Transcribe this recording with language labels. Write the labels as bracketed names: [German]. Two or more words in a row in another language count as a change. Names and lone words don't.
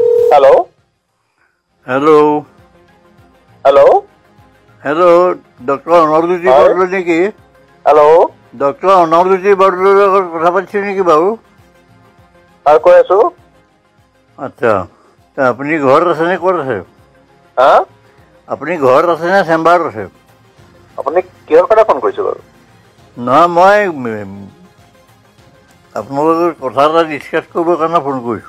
[Assamese] Hello? Hello. Hello? Hello, Dr. Anarduti Bardolo niki? Hello? Dr. Anarduti Bardolo কথা পাতিছে নেকি বাৰু? আর কৈ আছো? আচ্ছা। আপুনি ঘৰত আছে নে ক'ত আছে? হা? আপুনি ঘৰত আছে নে চেম্বাৰত আছে? আপুনি কিহৰ কাৰণে ফোন কৰিছে বাৰু? নহয় মই আপোনালোকৰ কথা এটা ডিছকাছ কৰিবৰ কাৰণে ফোন কৰিছোঁ।